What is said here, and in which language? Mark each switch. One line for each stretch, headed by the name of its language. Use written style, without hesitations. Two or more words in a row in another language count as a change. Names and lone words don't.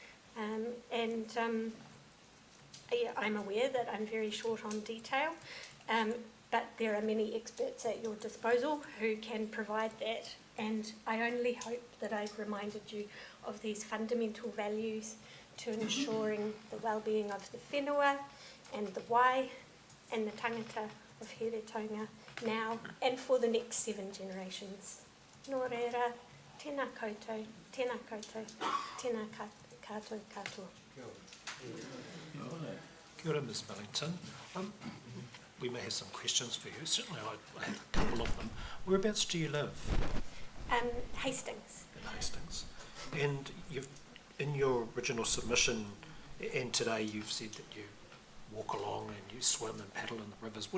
English: I'm aware that I'm very short on detail, but there are many experts at your disposal who can provide that, and I only hope that I've reminded you of these fundamental values to ensuring the well-being of the whenua and the wai and the tangata of Heretaunga now and for the next 7 generations.
Māori: Nō reira, tēnā koutou, tēnā koutou, tēnā kātou katoa. Kia ora, Ms Millington.
English: We may have some questions for you. Certainly I have a couple of them. Whereabouts do you live? Hastings. In Hastings. And in your original submission and today you've said that you walk along and you swim and paddle in the rivers.